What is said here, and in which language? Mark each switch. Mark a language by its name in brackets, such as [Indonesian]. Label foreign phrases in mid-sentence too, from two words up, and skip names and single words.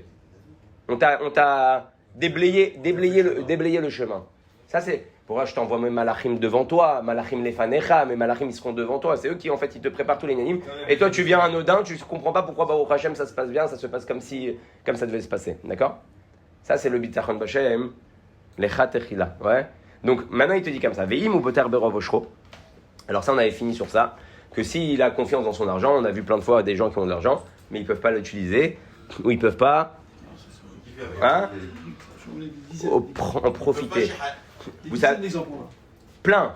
[French] On t'a déblayé le chemin. Ça c'est Pourquoi je t'envoie mes malachim devant toi, [Hebrew] מלאכים לפניך, [French] mes malachim ils seront devant toi. C'est eux qui en fait ils te préparent tous les nanim. Et toi tu viens anodin, tu ne comprends pas pourquoi [Hebrew] ברוך השם [French] ça se passe bien, ça se passe comme ça devait se passer. D'accord? Ça c'est le [Hebrew] ביטחון בהשם, לכתחילה. [French] Ouais. Donc maintenant il te dit comme ça, [Hebrew] ואם הוא בוטח ברוב עשרו. [French] Alors ça on avait fini sur ça, que s'il a confiance dans son argent, on a vu plein de fois des gens qui ont de l'argent, mais ils peuvent pas l'utiliser, ou ils peuvent pas, hein, en profiter. Vous savez, plein.